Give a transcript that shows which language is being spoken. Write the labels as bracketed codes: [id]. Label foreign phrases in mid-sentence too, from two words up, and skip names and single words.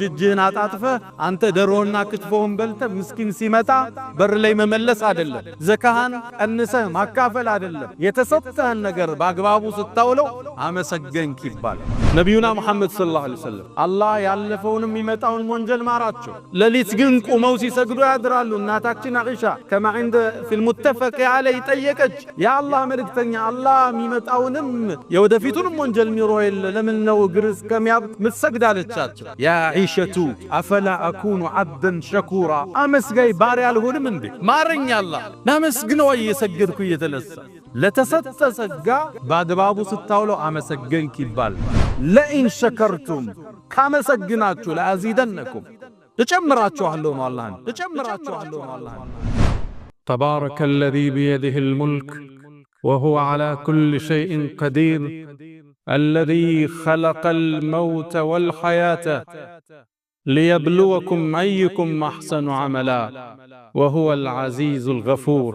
[am] እጅህን አጣጥፈህ አንተ ደሮና ክትፎውን በልተህ ምስኪን ሲመጣ በር ላይ መመለስ አይደለም። ዘካህን ቀንሰህ ማካፈል አይደለም። የተሰጠህን ነገር በአግባቡ ስታውለው አመሰገንክ ይባላል። ነቢዩና ሙሐመድ [ar] صلى الله عليه وسلم [am] አላህ ያለፈውንም የሚመጣውን ወንጀል ማራቸው። ሌሊት ግን ቁመው ሲሰግዱ ያድራሉ። እናታችን አኢሻ ከማ [ar] عند في المتفق عليه [am] ጠየቀች፣ የአላህ መልእክተኛ አላህ የሚመጣውንም የወደፊቱንም ወንጀል ሚሮ የለ ለምን ነው ግርስ ከሚያብጥ ምትሰግድ አለቻቸው። [ar] يا عائشة أفلا أكون عبدا شكورا [am] አመስጋይ ባሪያ አልሆንም እንዴ? ማረኝ አላህ ናመስግነው እየሰገድኩ እየተነሳ። ለተሰጠ ጸጋ በአግባቡ ስታውለው አመሰገንክ ይባል። [ar] لئن شكرتم [am] ካመሰግናችሁ ለአዚደነኩም እጨምራችኋለሁ ነው አላህ እጨምራችኋለሁ ነው አላህ። [ar] تبارك الذي بيده الملك وهو على كل شيء قدير الذي خلق الموت والحياة ليبلوكم أيكم أحسن عملا وهو العزيز الغفور.